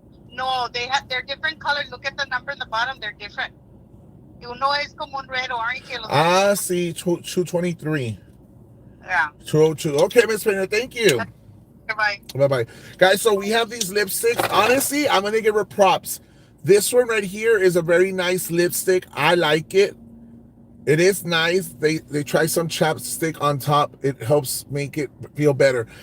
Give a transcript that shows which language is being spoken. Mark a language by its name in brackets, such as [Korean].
[English] No, they're different colors. Look at the number in the bottom. They're different. [Spanish] Uno es como un red orange. Sí, 223. [English] Yeah. 202. Okay, Miss Painter, thank you. Bye. Bye-bye. Guys, so we have these lipsticks. Honestly, I'm going to give her props. This one right here is a very nice lipstick. I like it. It is nice. They try some chapstick on top. It helps make it feel better.